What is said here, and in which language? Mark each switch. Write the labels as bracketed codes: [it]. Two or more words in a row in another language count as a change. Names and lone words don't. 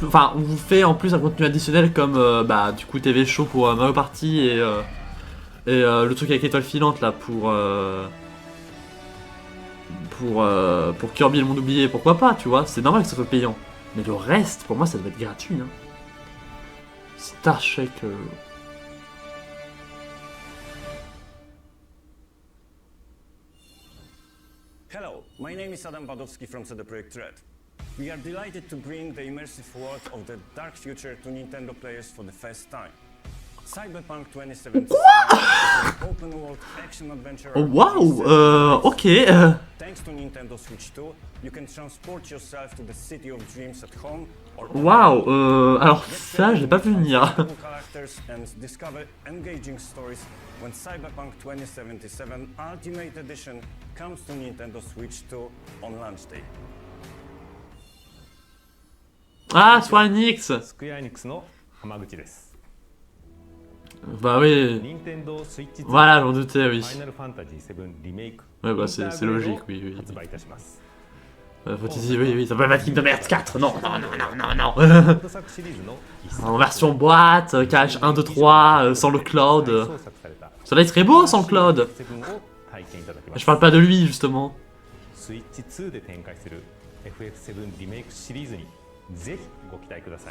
[fr] Enfin, on vous fait en plus un contenu additionnel comme, bah, du coup, TV Show pour Mario Party et le truc avec étoile filante, là, pour Kirby et le monde oublié. Pourquoi pas, tu vois? C'est normal que ça soit payant. Mais le reste, pour moi, ça devrait être gratuit. Hein. Star Trek... [en] Hello, my name is Adam Badowski from CD Projekt Red. We are delighted to bring the immersive world of the dark future to Nintendo players for the first time. Cyberpunk 2077 is an open-world action-adventure. Oh wow, ok. Thanks to Nintendo Switch 2, you can transport yourself to the city of dreams at home. [fr] Waouh, alors ça, j'ai pas pu venir. [en] Characters and discover engaging stories when Cyberpunk 2077 Ultimate Edition comes to Nintendo Switch 2 on launch day. [fr] Ah, Square Enix. [ja] Square Enix の浜口です。 [fr] Bah oui. Nintendo Switch 2 Voilà, j'en doutais, oui. Final Fantasy 7 Remake. Ouais, bah c'est logique, oui, oui. [ja] 発売いたします。 [fr] Oui, ça peut pas être Kingdom Hearts 4, non. En version boîte, cache 1, 2, 3, sans le cloud. Cela il serait beau sans le cloud. Je parle pas de lui, justement. [ja] Switch 2で展開する FF7 リメイクシリーズにぜひご期待ください。